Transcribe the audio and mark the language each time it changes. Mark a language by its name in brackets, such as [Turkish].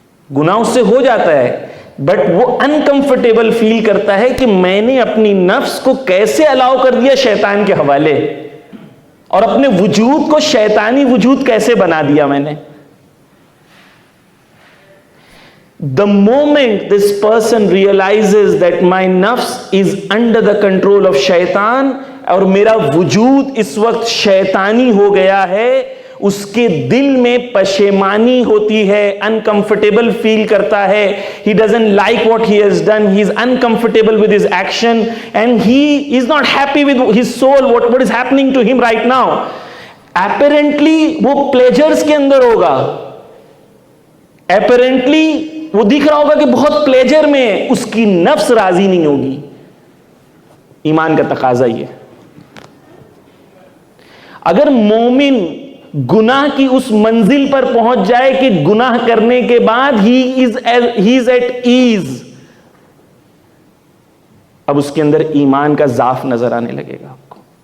[Urdu] گناہ اس سے ہو جاتا ہے, بٹ وہ انکمفرٹیبل فیل کرتا ہے کہ میں نے اپنی نفس کو کیسے الاؤ کر دیا شیطان کے حوالے, اور اپنے وجود کو شیطانی وجود کیسے بنا دیا میں نے. [English] The moment this person realizes that my nafs is under the control of shaitan, [Urdu] اور میرا وجود اس وقت شیطانی ہو گیا ہے, اس کے دل میں پشیمانی ہوتی ہے, [English] uncomfortable [Urdu] فیل کرتا ہے, [English] he doesn't like what he has done, he is uncomfortable with his action, and he is not happy with his soul, what is happening to him right now. [Urdu] Apparently وہ pleasures کے اندر ہوگا, apparently وہ دیکھ رہا ہوگا کہ بہت pleasure میں ہے, اس کی نفس راضی نہیں ہوگی. ایمان کا تقاضا یہ. اگر مومن گناہ کی اس منزل پر پہنچ جائے کہ گناہ کرنے کے بعد [English] he is at ease, [Urdu] اب اس کے اندر ایمان کا ضعف نظر آنے لگے گا آپ کو.